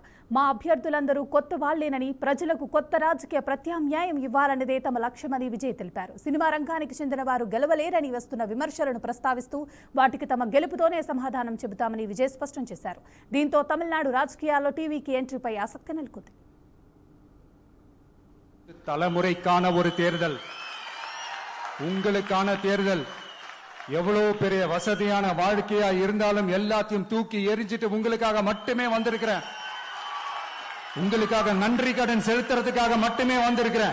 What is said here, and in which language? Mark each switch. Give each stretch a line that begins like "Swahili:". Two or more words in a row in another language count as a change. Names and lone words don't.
Telugu: మా అభ్యర్థులందరూ కొత్త వాళ్లేనని, ప్రజలకు కొత్త రాజకీయ ప్రత్యామ్నాయం ఇవ్వాలన్నదే తమ లక్ష్యమని విజయ్ తెలిపారు. సినిమా రంగానికి చెందిన వారు గెలవలేరని వస్తున్న విమర్శలను ప్రస్తావిస్తూ వాటికి తమ గెలుపుతోనే సమాధానం చెబుతామని విజయ్ స్పష్టం చేశారు. దీంతో తమిళనాడు రాజకీయాల్లో టీవీకి ఎంట్రీపై ఆసక్తి నెలకొంది.
Tamil: தலைமுறைக்கான ஒரு தேர்தல், உங்களுக்கான தேர்தல். எவ்வளவு பெரிய வசதியான வாழ்க்கையா இருந்தாலும் எல்லாத்தையும் தூக்கி எரிஞ்சிட்டு உங்களுக்காக மட்டுமே வந்திருக்கிறேன். உங்களுக்காக நன்றி கடன் செலுத்துறதுக்காக மட்டுமே வந்திருக்கிறேன்.